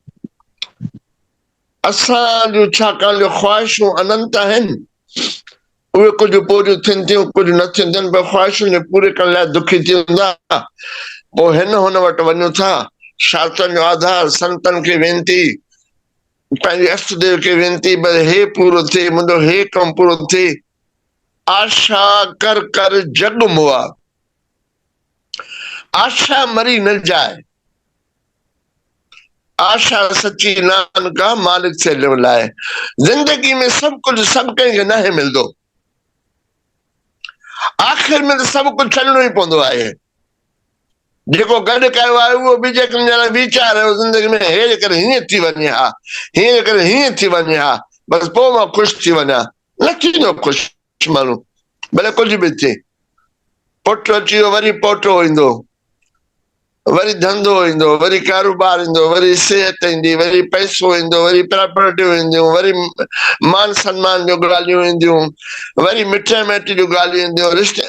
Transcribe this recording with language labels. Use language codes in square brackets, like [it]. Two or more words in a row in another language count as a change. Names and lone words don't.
[sd] असां जूं छाकाणि जो ख़्वाहिशूं अनंत आहिनि, उहे कुझु पूरियूं थियनि थियूं, कुझु न थियनि थियूं, पर ख़्वाहिशुनि खे पूरे करण लाइ दुखी थी वेंदा। पोइ हिन हुन वटि वञूं था, शास्त्रनि जो आधार, संतनि खे वेनती, पंहिंजे अष्टदेव खे वेनती, भई हे पूरो थिए, मुंहिंजो हे कमु पूरो थिए। [pa] ਆਸਾ ਕਰ ਕਰ ਜਗ ਮੁਆ, ਆਸਾ ਮਰੀ ਨ ਜਾਏ। ਆਸਾ ਸਚੀ ਨਾਨਕਾ ਮਾਲਿਕ ਸੇ ਲਿਵਲਾਏ। [sd] जिंदगी में सब कुछ सब कंहिंखे न मिलंदो, आख़िर में तो सब कुछ छॾिणो ई पवंदो आहे। जेको गॾु कयो आहे उहो ॿिए कंहिं वीचार ज़िंदगी में हे करे हीअं थी वञे हा, हीअं करे हीअं थी वञे हा, बसि पोइ मां ख़ुशि थी वञा। न थींदो ख़ुशि माण्हू, भले कुझु बि थिए। पुट अची वियो, वरी पोटो ईंदो, वरी धंधो ईंदो, वरी कारोबार ईंदो, वरी सिहत ईंदी, वरी पैसो ईंदो, वरी प्रॉपर्टियूं ईंदियूं, वरी मान सम्मान जूं ॻाल्हियूं ईंदियूं, वरी मिट माइट जूं ॻाल्हियूं ईंदियूं, रिश्ते।